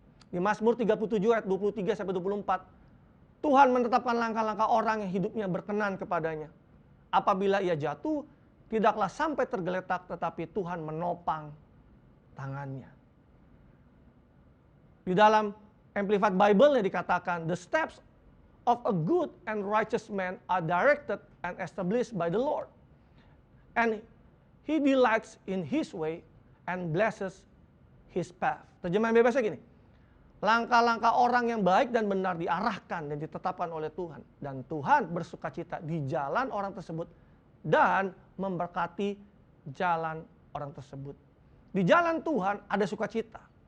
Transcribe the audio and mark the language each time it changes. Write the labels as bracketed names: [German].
[Indonesian] Di Mazmur 37 ayat 23-24, Tuhan menetapkan langkah-langkah orang yang hidupnya berkenan kepadanya. Apabila ia jatuh, tidaklah sampai tergeletak, tetapi Tuhan menopang tangannya. Di dalam [English] Amplified Bible-nya [Indonesian] dikatakan, [English] the steps of a good and righteous man are directed and established by the Lord. And he delights in his way and blesses his path. [Indonesian] Terjemahan bebasnya gini, langkah-langkah orang yang baik dan benar diarahkan dan ditetapkan oleh Tuhan. Dan Tuhan bersukacita di jalan orang tersebut dan memberkati jalan orang tersebut. Di jalan Tuhan ada sukacita.